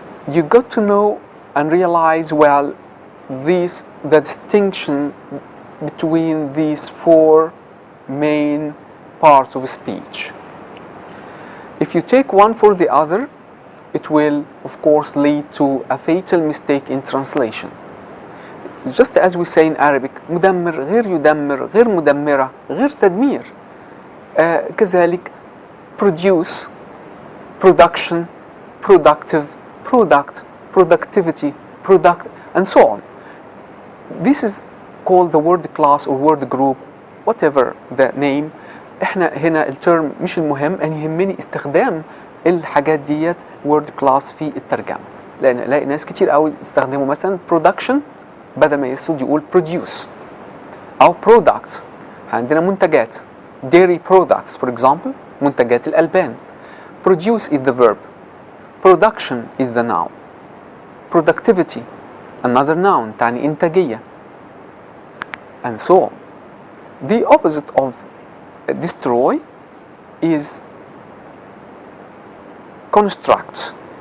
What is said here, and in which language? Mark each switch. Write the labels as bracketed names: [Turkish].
[English] You got to know and realize well the distinction between these four main parts of speech. If you take one for the other, it will of course lead to a fatal mistake in translation. Just as we say in Arabic, [Arabic] مدمر غير يدمر غير مدمرة غير تدمير. كذلك [English] produce, production, productive, product, productivity, product, and so on. This is called the word class or word group, whatever the name. [Arabic] احنا هنا الترم مش المهم، أن يهمني استخدام الحاجات ديت word class في الترجمة، لأن الاقي ناس كتير قوي يستخدموا مثلا production بدل ما يسود يقول produce، أو products. عندنا منتجات [English] dairy products for example، [Arabic] منتجات الألبان. [English] Produce is the verb, production is the noun, productivity another noun [Arabic] تعني إنتاجية, [English] and so on. The opposite of destroy is construct.